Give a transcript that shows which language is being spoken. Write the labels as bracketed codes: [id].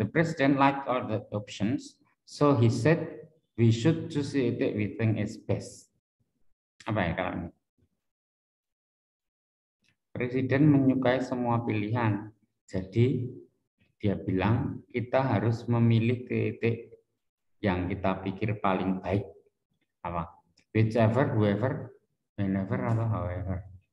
[en] The president liked all the options, so he said we should choose it we think is best. [id] Apa ya kalau ini? Presiden menyukai semua pilihan, jadi dia bilang kita harus memilih titik yang kita pikir paling baik. Apa? [en] Whichever, whoever, whenever, [id] atau [en] however.